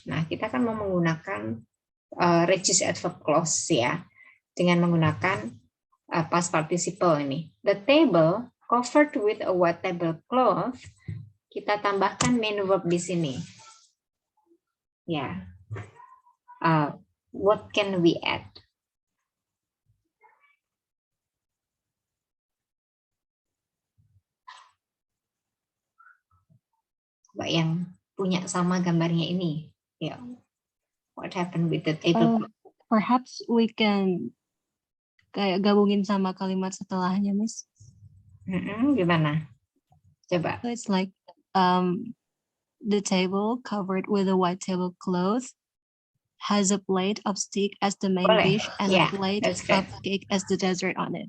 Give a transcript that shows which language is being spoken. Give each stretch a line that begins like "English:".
Indonesian: Nah, kita kan mau menggunakan regis adverb clause ya, dengan menggunakan past participle ini.
English: The table covered with a white tablecloth.
Indonesian: Kita tambahkan main verb di sini. Ya.
English: What can we add?
Indonesian: Coba yang punya sama gambarnya ini. Ya.
English: What happened with the table? Perhaps we can
Indonesian: kayak gabungin sama kalimat setelahnya, Miss. Gimana? Coba.
English: So it's like the table covered with a white tablecloth has a plate of steak as the main dish and a plate of cake as the dessert on it.